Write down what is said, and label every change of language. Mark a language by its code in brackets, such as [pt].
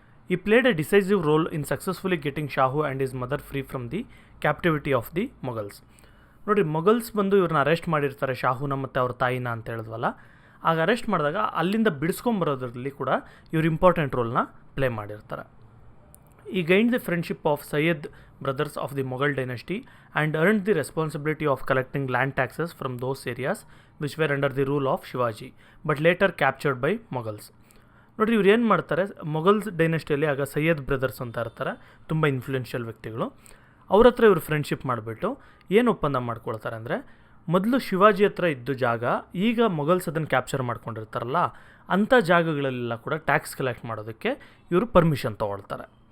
[en] ಈ played a decisive role in successfully getting Shahu and his mother free from the captivity of the Mughals. [kn] ನೋಡಿ, ಮೊಘಲ್ಸ್ ಬಂದು ಇವ್ರನ್ನ arrest ಮಾಡಿರ್ತಾರೆ, ಶಾಹುನ ಮತ್ತು ಅವ್ರ ತಾಯಿನ ಅಂತ ಹೇಳಿದ್ವಲ್ಲ. ಆಗ ಅರೆಸ್ಟ್ ಮಾಡಿದಾಗ ಅಲ್ಲಿಂದ ಬಿಡಿಸ್ಕೊಂಬರೋದ್ರಲ್ಲಿ ಕೂಡ ಇವರು ಇಂಪಾರ್ಟೆಂಟ್ ರೋಲ್ನ ಪ್ಲೇ ಮಾಡಿರ್ತಾರೆ. [en] He gained the friendship of Sayyid brothers of the Mughal dynasty and earned the responsibility of collecting land taxes from those areas which were under the rule of Shivaji, but later captured by Mughals. [kn] ನೋಡಿರಿ, ಇವ್ರು ಏನು ಮಾಡ್ತಾರೆ, ಮೊಘಲ್ಸ್ ಡೈನೆಸ್ಟಿಯಲ್ಲಿ ಆಗ Syed brothers ಅಂತ ಇರ್ತಾರೆ, ತುಂಬ influential ವ್ಯಕ್ತಿಗಳು. ಅವ್ರ ಹತ್ರ ಇವರು ಫ್ರೆಂಡ್ಶಿಪ್ ಮಾಡಿಬಿಟ್ಟು ಏನು ಒಪ್ಪಂದ ಮಾಡ್ಕೊಳ್ತಾರೆ ಅಂದರೆ, ಮೊದಲು ಶಿವಾಜಿ ಹತ್ರ ಇದ್ದು ಜಾಗ ಈಗ ಮೊಘಲ್ಸ್ ಅದನ್ನು ಕ್ಯಾಪ್ಚರ್ ಮಾಡ್ಕೊಂಡಿರ್ತಾರಲ್ಲ, ಅಂಥ ಜಾಗಗಳೆಲ್ಲ ಕೂಡ ಟ್ಯಾಕ್ಸ್ ಕಲೆಕ್ಟ್ ಮಾಡೋದಕ್ಕೆ ಇವರು ಪರ್ಮಿಷನ್ ತೊಗೊಳ್ತಾರೆ.